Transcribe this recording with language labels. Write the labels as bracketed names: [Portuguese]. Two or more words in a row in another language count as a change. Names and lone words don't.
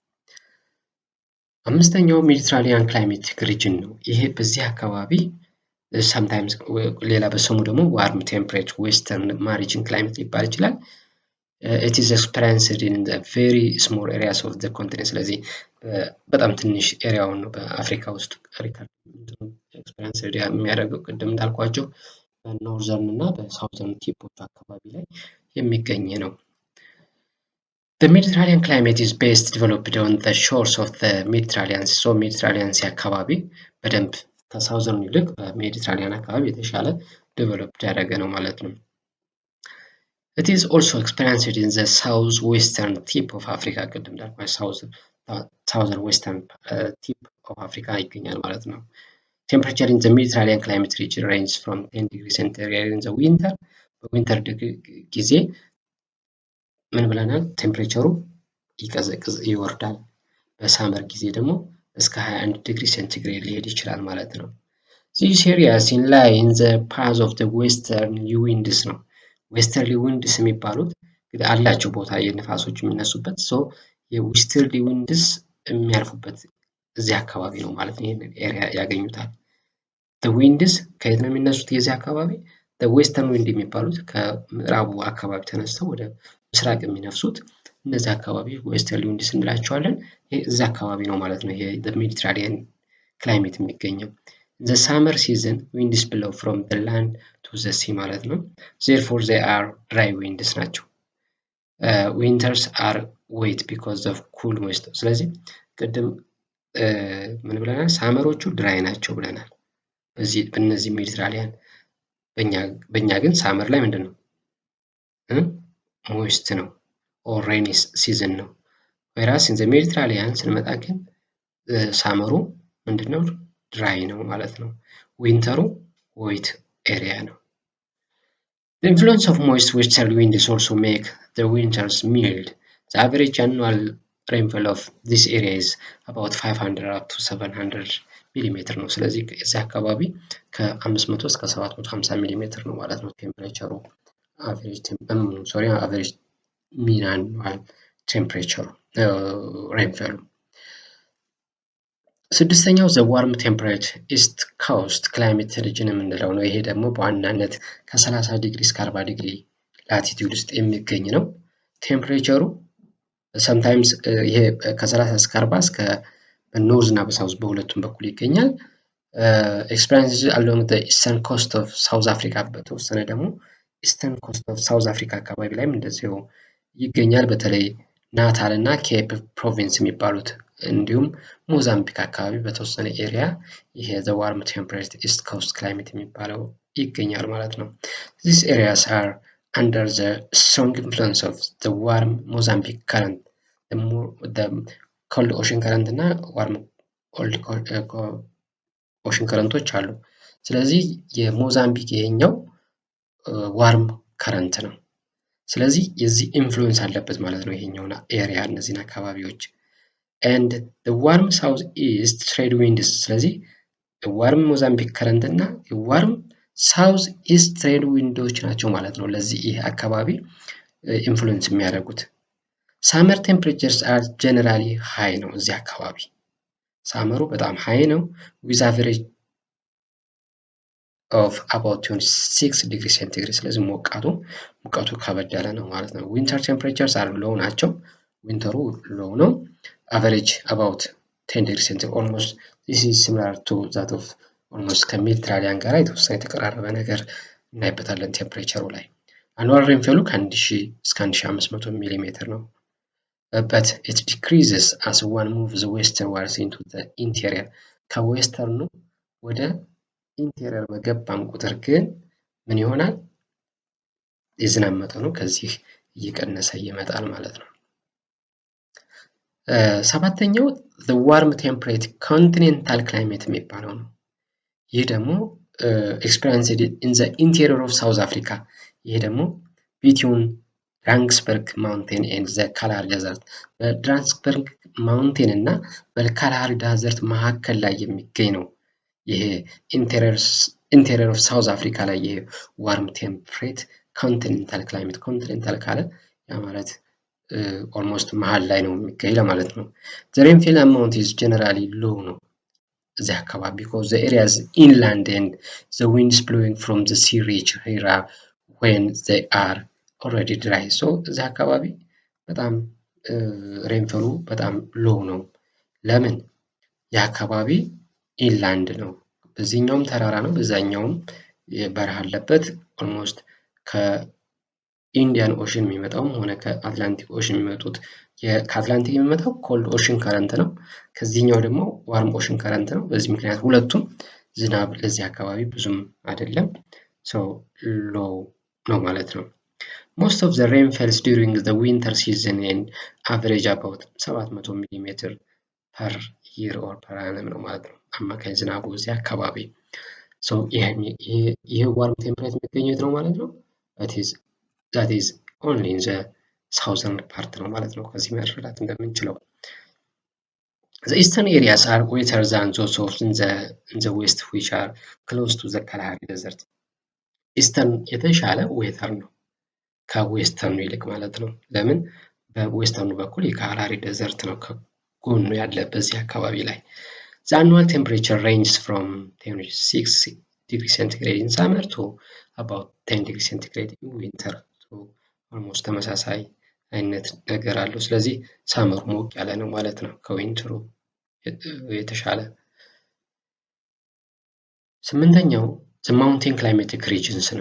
[Amharic] አምስተኛው [English] Mediterranean climatic region [Amharic] ነው። ይሄ በዚህ አካባቢ sometimes ሌላ በስሙ ደግሞ [English] warm temperate western marine climate [Amharic] ሊባል ይችላል። [English] it is experienced in the very small areas of the continent። [Amharic] ስለዚህ በጣም ትንሽ ኤሪያውን ነው በአፍሪካ ውስጥ ኤክስፐሪንስ የሚያደርገው ቅድም እንዳልኳቸው በኖርዘርን እና በሳውዘርን ቲፖች አካባቢ ላይ የሚገኝ ነው። [English] The Mediterranean climate is best developed on the shores of the Mediterranean. [Amharic] So Mediterranean አካባቢ በደንብ ከሳውዘርን ይልቅ በሜዲትራኒያን አካባቢ የተሻለ ዴቨሎፕድ ያደረገ ነው ማለት ነው። [English] It is also experienced in the southwestern tip of Africa። [Amharic] ቅድም እንዳልኳቸው [English] southern western tip of Africa [Amharic] ይገኛል ማለት ነው። [English] Temperature in the Mediterranean climate region ranges from 10 degrees centigrade in the winter። [Amharic] በዊንተር ጊዜ ምን ብለናል? ቴምፕሬቸሩ ይወርዳል። በሳመር ጊዜ ደግሞ እስከ 21 ዲግሪ ሴንቲግሬድ ሊሄድ ይችላል ማለት ነው። [English] These areas lie in the path of the westerly winds [Amharic] ነው። [English] westerly winds [Amharic] የሚባሉት እንግዲህ አላቸው ቦታ የነፋሶች የሚነሱበት የዌስተርሊ ዊንድስ የሚያርፉበት እዚህ አካባቢ ነው ማለት ነው። ይሄንን ኤሪያ ያገኙታል። [English] the winds [Amharic] ከየት ነው የሚነሱት? የዚህ አካባቢ [English] the western wind [Amharic] የሚባሉት ከምዕራቡ አካባቢ ተነስተው ወደ ምስራቅ የሚነፍሱት እነዚህ አካባቢ [English] westerly winds [Amharic] እንላቸዋለን። ይሄ እዚህ አካባቢ ነው ማለት ነው። ይሄ [English] the Mediterranean climate [Amharic] የሚገኘው [English] the summer season winds blow from the land to the sea [Amharic] ማለት ነው። [English] therefore they are dry winds [Amharic] ናቸው። [English] winters are wet because of cool moisture። [Amharic] ስለዚህ ቅድም ምን ብለናል? ሳመሮቹ ድራይ ናቸው ብለናል። በእነዚህ ሜዲትራኒያን በእኛ ግን ሳመር ላይ ምንድን ነው? ሞይስት ነው [English] or rainy season [Amharic] ነው። [English] whereas in the Mediterranean [Amharic] ስንመጣ ግን ሳመሩ ምንድነው? ድራይ ነው ማለት ነው። [English] ዊንተሩ wet area [Amharic] ነው። [English] The influence of moist westerly winds also make the winters mild. The average annual rainfall of this area is about 500 up to 700 [Amharic] ሚሊሜትር ነው። ስለዚህ እዚህ አካባቢ ከ500 እስከ 750 ሚሊሜትር ነው ማለት ነው ቴምፕሬቸሩ። [English] average mean annual temperature rainfall። [Amharic] ስድስተኛው [English] the warm temperate east coast climate region [Amharic] የምንለው ነው። ይሄ ደግሞ በዋናነት ከ30 ዲግሪ እስከ 40 ዲግሪ ላቲቲዩድ ውስጥ የሚገኝ ነው። ቴምፕሬቸሩ sometimes ይሄ ከ30 እስከ 40 እስከ በኖርዝ እና በሳውዝ በሁለቱም በኩል ይገኛል። [English] experiences along the eastern coast of South Africa [Amharic] በተወሰነ ደግሞ [English] eastern coast of South Africa [Amharic] አካባቢ ላይም እንደዚሁ ይገኛል። በተለይ ናታል እና ኬፕ ፕሮቪንስ የሚባሉት እንዲሁም ሞዛምቢክ አካባቢ በተወሰነ ኤሪያ ይሄ [English] the warm temperate east coast climate [Amharic] የሚባለው ይገኛል ማለት ነው። [English] These areas are under the strong influence of the warm Mozambique current, the cold ocean current [Amharic] እና warm [English] ocean currentዎች [Amharic] አሉ። ስለዚህ የሞዛምቢክ ይሄኛው [English] warm current [Amharic] ነው። ስለዚህ የዚህ ኢንፍሉዌንስ አለበት ማለት ነው ይሄኛው ኤሪያ እነዚህን አካባቢዎች። [English] and the warm south east trade winds [Amharic] ስለዚህ [English] warm Mozambique current [Amharic] እና [English] warm south east trade winds [Amharic] ናቸው ማለት ነው ለዚህ ይሄ አካባቢ ኢንፍሉዌንስ የሚያደርጉት። [English] summer temperatures are generally high [Amharic] ነው እዚህ አካባቢ ሳመሩ በጣም ሃይ ነው [English] with average of about 26 degree centigrade። [Amharic] ስለዚህ ሙቀቱ ከበድ ያለ ነው ማለት ነው። [English] winter temperatures are low [Amharic] ናቸው። ዊንተሩ [English] low ነው። average about 10 degree centigrade almost this is similar to that of almost [Amharic] ከሜዲትራኒያን ጋር የተወሰነ የተቀራረበ ነገር እናይበታለን ቴምፕሬቸሩ ላይ። [English] annual rainfall [Amharic] ከ1000 እስከ 1500 ሚሊሜትር ነው። [English] but it decreases as one moves westwards into the interior። [Amharic] ከዌስተርኑ ወደ ኢንቴሪየር በገባም ቁጥር ግን ምን ይሆናል? የዝናብ መጠኑ ከዚህ እየቀነሰ ይመጣል ማለት ነው። ሰባተኛው [English] the warm temperate continental climate [Amharic] የሚባለው ነው። ይህ ደግሞ [English] experienced in the interior of South Africa። [Amharic] ይህ ደግሞ between [English] Drakensberg Mountain and the Kalahari Desert [Amharic] በድራንክስበርግ ማውንቴን እና በካላሃሪ ዴዘርት መካከል ላይ የሚገኝ ነው። ይሄ [English] interior of South Africa [Amharic] ላይ ይሄ [English] warm temperate continental climate continental [Amharic] ካለ ያ ማለት ኦልሞስት መሃል ላይ ነው የሚገኝ ለማለት ነው። [English] the rainfall amount is generally low [Amharic] ነው እዚህ አካባቢ [English] because the area is inland and the winds blowing from the sea reach here when they are already dry. [Amharic] so እዚህ አካባቢ በጣም ሬንፈሉ በጣም ሎው ነው። ለምን? የአካባቢ ኢንላንድ ነው። በዚህኛውም ተራራ ነው፣ በዛኛውም በረሃ አለበት። ኦልሞስት ከኢንዲያን ኦሽን የሚመጣውም ሆነ ከአትላንቲክ ኦሽን የሚመጡት ከአትላንቲክ የሚመጣው [English] cold ocean current [Amharic] ነው። ከዚህኛው ደግሞ ዋርም [English] ocean current [Amharic] ነው። በዚህ ምክንያት ሁለቱም ዝናብ ለዚህ አካባቢ ብዙም አይደለም። [English] so low [Amharic] ነው ማለት ነው። [English] most of the rain falls during the winter season and average about 700 mm per year or per annum [Amharic] ነው ማለት ነው አማካኝ ዝናቡ እዚህ አካባቢ። ሶ ይሄ [English] warm temperate [Amharic] የሚገኘው ነው ማለት ነው። [English] that is only in the southern part [Amharic] ነው ማለት ነው። ከዚህ መረዳት እንደምንችለው [English] the eastern areas are wetter than those of in the west which are close to the Kalahari desert. [Amharic] ኢስተርን የተሻለ ዌተር ነው ከዌስተርኑ ይልቅ ማለት ነው። ለምን? በዌስተርኑ በኩል የካላሃሪ ዴዘርት ነው ከጎኑ ያለ በዚህ አካባቢ ላይ። [English] the annual temperature ranges from 6 degrees centigrade in summer to about 10 degrees centigrade in winter. [Amharic] so almost ተመሳሳይ አይነት ነገር አለው። ስለዚህ ሳመሩ ሞቅ ያለ ነው ማለት ነው ከዊንተሩ የተሻለ። ስምንተኛው [English] the mountain climatic regions [Amharic] ነው።